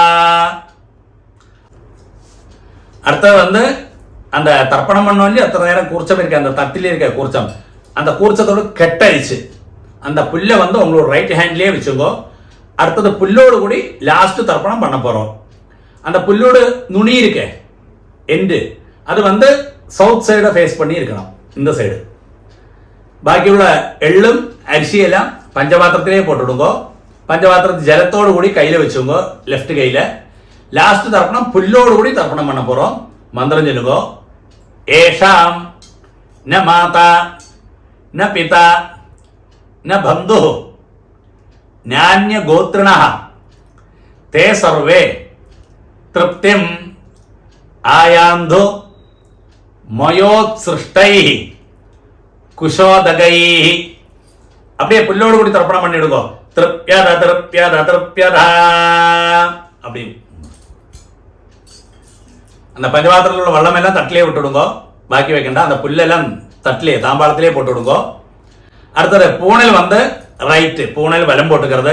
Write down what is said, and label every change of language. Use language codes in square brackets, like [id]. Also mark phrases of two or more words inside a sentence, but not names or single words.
[ta] அடுத்தது வந்து அந்த தர்ப்பணம் பண்ணோம் இல்லையா, அத்தனை நேரம் கூர்ச்சம் இருக்கு, அந்த தட்டில் இருக்க கூர்ச்சம், அந்த கூர்ச்சத்தோடு கெட்டழிச்சு அந்த புல்லை வந்து உங்களோட [en] right hand [ta] வச்சுக்கோ. அடுத்தது புல்லோடு கூடி லாஸ்ட் தர்ப்பணம் பண்ண போகிறோம். அந்த புல்லோடு நுனி இருக்கே எண்டு, அது வந்து [en] south side face [ta] பண்ணி இருக்கணும், இந்த சைடு. பாக்கியுள்ள எள்ளும் அரிசியெல்லாம் பஞ்சபாத்திரத்திலே போட்டிடுங்கோ. பஞ்சபாத்திரத்தில் ஜலத்தோடு கூடி கையில் வெச்சுங்கோ, லெஃப்ட் கையில். லாஸ்ட் தர்ப்பணம் புல்லோட கூடி தர்ப்பணம் பண்ண போறோம். மந்திரம் சொல்லுங்கோ. [sa] एषां न माता न पिता न बन्धुः नान्य गोत्रिणः ते सर्वे तृप्तिम् आयान्तु मयोत्सृष्टैः குஷோதகை. [ta] அப்படியே புல்லோடு கூடி தர்ப்பணம் பண்ணிடுங்க. [sa] तृप्यत तृप्यत तृप्यत. [ta] அப்படி அந்த பஞ்சபாத்திரத்தில் உள்ள வெள்ளம் எல்லாம் தட்டிலே விட்டுடுங்க, பாக்கி வைக்கண்டா. அந்த புல்லெல்லாம் தட்டிலே தாம்பாளத்திலே போட்டு விடுங்க. அடுத்தது பூணல் வந்து ரைட்டு, பூணல் வலம் போட்டுக்கிறது.